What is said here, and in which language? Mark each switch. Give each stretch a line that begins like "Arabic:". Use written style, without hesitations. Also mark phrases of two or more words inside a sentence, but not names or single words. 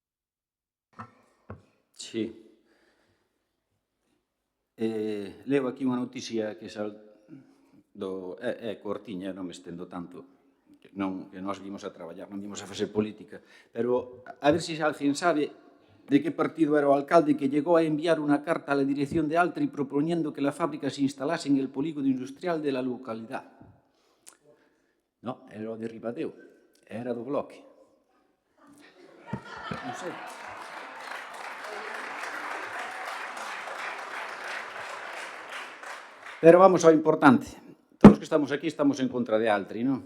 Galician: Sí. Leo aquí unha noticia que é cortiña, non me estendo tanto, que nós vimos a traballar, non vimos a facer política, pero a ver se alguén sabe de que partido era o alcalde que
Spanish: llegó a enviar unha carta a la dirección de Altri proponiendo que la fábrica se instalase en el polígono industrial de la localidad.
Galician: No, era o de Ribadeo, era do Bloque. Non sei. Pero vamos ao importante. Todos que estamos aquí estamos en contra de Altri, non?